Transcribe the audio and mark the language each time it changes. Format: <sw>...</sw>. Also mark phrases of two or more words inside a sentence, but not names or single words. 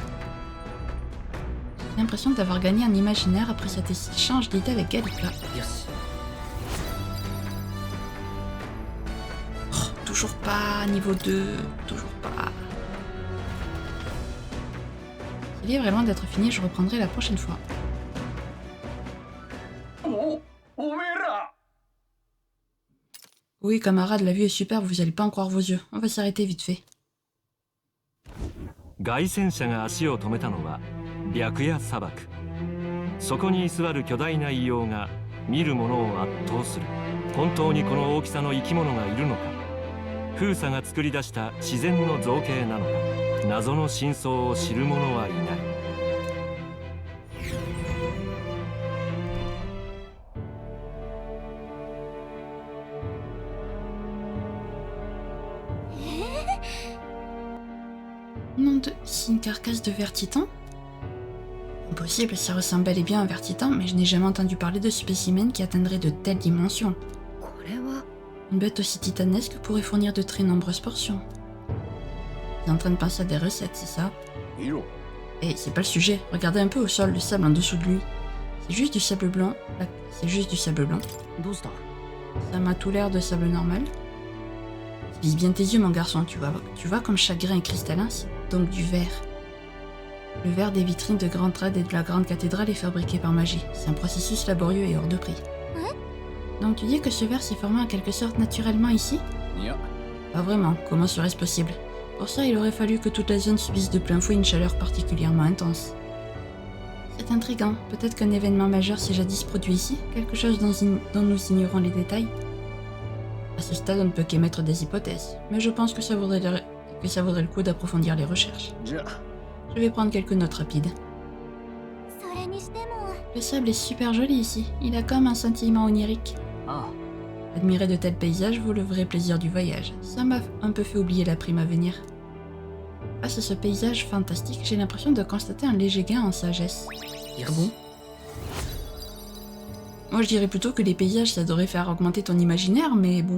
<fr>J'ai l'impression d'avoir gagné un imaginaire après cet échange d'idées avec Galika.</fr> <ja>よし。</ja> <fr>Oh, toujours pas, niveau 2, toujours pas. Ce livre est loin d'être fini, je reprendrai la prochaine fois.</fr> <ja>おめえら</ja> <fr>Oui, camarade, la vue est super, vous allez pas en croire vos yeux. On va s'arrêter vite fait.</fr> <ja>凱旋車が足を止めたのは白夜砂漠。そこに居座る巨大な異様が見る者を圧倒する。本当にこの大きさの生き物がいるのか、風沙が作り出した自然の造形なのか、謎の真相を知る者はいない。</ja> <fr>Nom de... C'est une carcasse de vertitan? Impossible, ça ressemble bel et bien à un vertitan, mais je n'ai jamais entendu parler de spécimen qui atteindrait de telles dimensions.</fr> <ja>これは</ja> <fr>Une bête aussi titanesque pourrait fournir de très nombreuses portions. Tu es en train de penser à des recettes, c'est ça?</fr> <ja>見ろ</ja> <fr>Eh, c'est pas le sujet. Regardez un peu au sol, le sable en dessous de lui. C'est juste du sable blanc. C'est juste du sable blanc.</fr> <ja>どうした？</ja> <fr>Ça m'a tout l'air de sable normal. Vise bien tes yeux, mon garçon, tu vois comme chaque grain est cristallin, c'est donc du verre. Le verre des vitrines de Grand Trade et de la Grande Cathédrale est fabriqué par magie. C'est un processus laborieux et hors de prix. Donc tu dis que ce verre s'est formé en quelque sorte naturellement ici?</fr> <ja>いや</ja> <fr>Pas vraiment, comment serait-ce possible? Pour ça, il aurait fallu que toute la zone subisse de plein fouet une chaleur particulièrement intense. C'est intriguant, peut-être qu'un événement majeur s'est jadis produit ici, quelque chose dont nous ignorons les détails. À ce stade, on ne peut qu'émettre des hypothèses, mais je pense que ça vaudrait le coup d'approfondir les recherches.</fr> <ja>じゃあ</ja> <fr>Je vais prendre quelques notes rapides.</fr> <ja>それにしても</ja> <fr>Le sable est super joli ici, il a comme un sentiment onirique.</fr> <ja>あ</ja> <fr>Admirer de tels paysages vaut le vrai plaisir du voyage. Ça m'a un peu fait oublier la prime à venir. Face à ce paysage fantastique, j'ai l'impression de constater un léger gain en sagesse.</fr> <ja>あ。よ</ja> <fr>Ah bon? Moi je dirais plutôt que les paysages ça devrait faire augmenter ton imaginaire, mais bon.</fr>